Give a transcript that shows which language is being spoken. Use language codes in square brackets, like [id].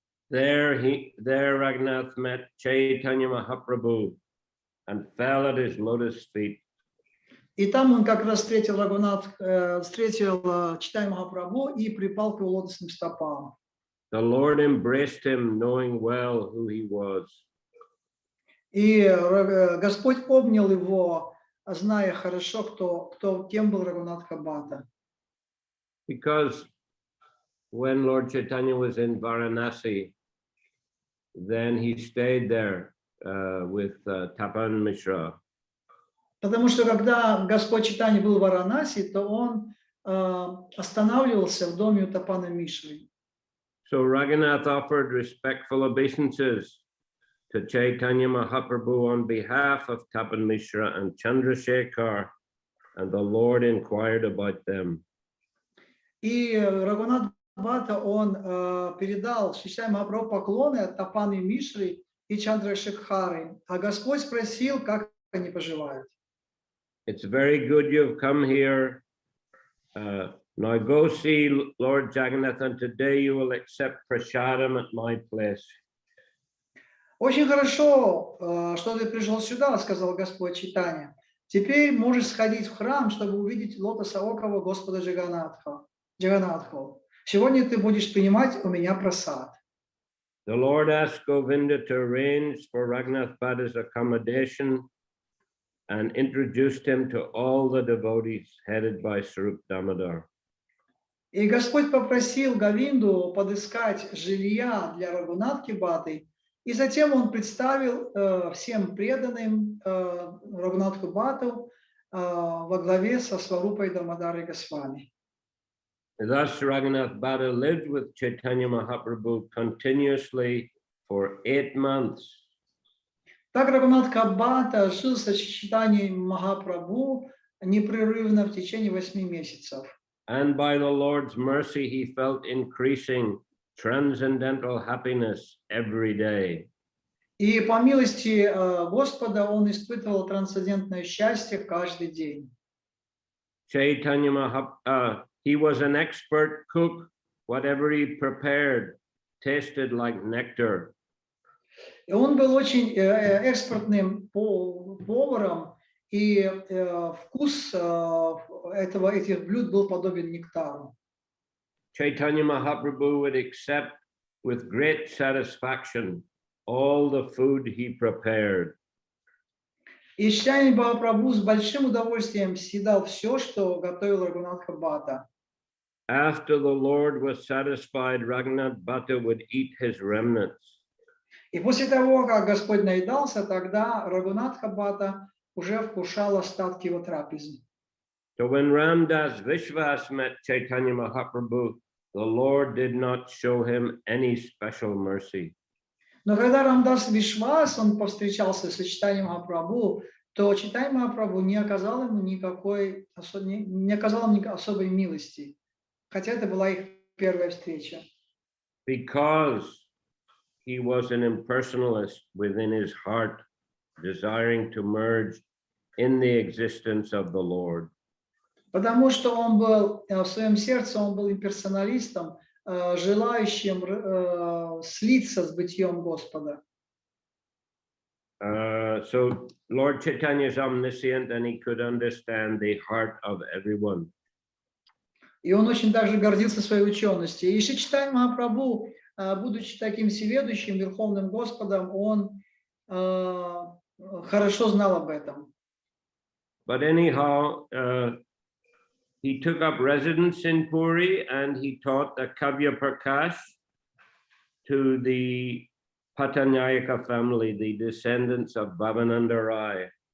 [en] There Raghunath met Chaitanya Mahaprabhu and fell at his lotus feet. [ru] И там он как раз встретил Чайтанью Махапрабху и припал к его лотосным стопам. [en] The Lord embraced him, knowing well who he was. [ru] И Господь обнял его, зная хорошо, кем был Рагунатха Бхатта. [en] Because when Lord Chaitanya was in Varanasi, then he stayed there with Tapan Mishra. [ru] Потому что когда Господь Чайтанья был в Варанаси, то он останавливался в доме у Тапана Мишры. [en] So Raghunath offered respectful obeisances to Chaitanya Mahaprabhu on behalf of Tapan Mishra and Chandrasekhar, and the Lord inquired about them. [ru] И Рагунат Бхатта, он передал Шри Чайтанье Махапрабху поклоны от Тапаны Мишры и Чандрашекхары, а Господь спросил, как они поживают. [en] It's very good you've come here. Now go see Lord Jagannath, and today you will accept prasadam at my place. [ru] Очень хорошо, что ты пришел сюда, сказал Господь Чайтанья. Теперь можешь сходить в храм, чтобы увидеть лотосоокого Господа Джаганнатху. Сегодня ты будешь принимать у меня прасад. [en] The Lord asked Govinda to arrange for Raghunath Bhatta's accommodation and introduced him to all the devotees headed by Sarup Damodar. [ru] И Господь попросил Говинду подыскать жилья для Рагунатхи Бхатты, и затем он представил всем преданным Рагунатху Бхатту во главе со Сварупой Дамодарой Госвами. [en] Thus Raghunath Bhatta lived with Chaitanya Mahaprabhu continuously for 8 months. [ru] Так Рагунатха Бхатта жил со Чайтаньей Махапрабху непрерывно в течение 8 месяцев. [en] And by the Lord's mercy, he felt increasing transcendental happiness every day. [ru] И по милости Господа он испытывал трансцендентное счастье каждый день. [en] Chaitanya Mahaprabhu, he was an expert cook. Whatever he prepared tasted like nectar. [ru] И он был очень экспертным поваром, и вкус этих блюд был подобен нектару. [en] Chaitanya Mahaprabhu would accept with great satisfaction all the food he prepared. [ru] И Чайтанья Махапрабху с большим удовольствием съедал все, что готовил Рагунатха Бхатта. [en] After the Lord was satisfied, Raghunath Bhatta would eat his remnants. [ru] И после того, как Господь наедался, тогда Рагунатха Бхатта уже вкушал остатки его трапезы. [en] So when Ramdas Vishwas met Chaitanya Mahaprabhu, the Lord did not show him any special mercy. [ru] Но когда Рамдас Вишвас, он повстречался с Чайтаньей Махапрабху, то Чайтанья Махапрабху не оказал ему никакой особой милости, хотя это была их первая встреча. [en] Because he was an impersonalist within his heart, desiring to merge in the existence of the Lord. [ru] Потому что он был в своем сердце, он был имперсоналистом, желающим слиться с бытием Господа. [en] So Lord Chaitanya is omniscient and he could understand the heart of everyone. [ru] И он очень также гордился своей ученостью. И Шри Чайтанья Махапрабху, будучи таким всеведущим, верховным Господом, он хорошо знал об этом. [en] But anyhow, he took up residence in Puri and he taught the Kavya Prakash to the Patanyayaka family, the descendants of Bhavananda Rai.